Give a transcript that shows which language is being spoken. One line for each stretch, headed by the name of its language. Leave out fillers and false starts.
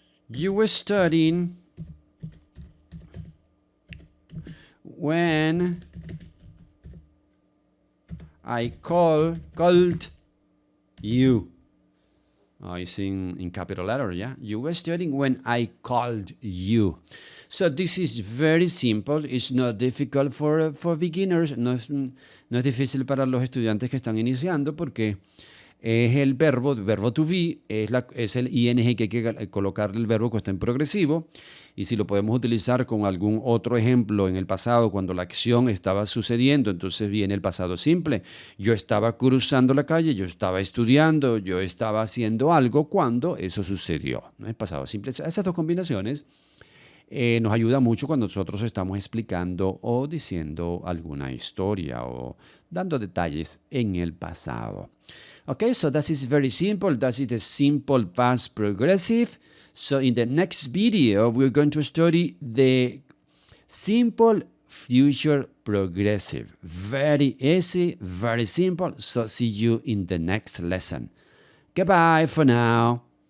English: You were studying when I called you. It's in capital letter, yeah? You were studying when I called you. So this is very simple. It's not difficult for beginners.
Spanish: No es difícil para los estudiantes que están iniciando porque es el verbo to be, es el ing que hay que colocarle el verbo que está en progresivo. Y si lo podemos utilizar con algún otro ejemplo en el pasado, cuando la acción estaba sucediendo, entonces viene el pasado simple. Yo estaba cruzando la calle, yo estaba estudiando, yo estaba haciendo algo cuando eso sucedió. ¿No? Es pasado simple. Esas dos combinaciones nos ayudan mucho cuando nosotros estamos explicando o diciendo alguna historia o dando detalles en el pasado.
English: Okay, so that is very simple. That is the simple past progressive. So in the next video, we're going to study the simple future progressive. Very easy, very simple. So see you in the next lesson. Goodbye for now.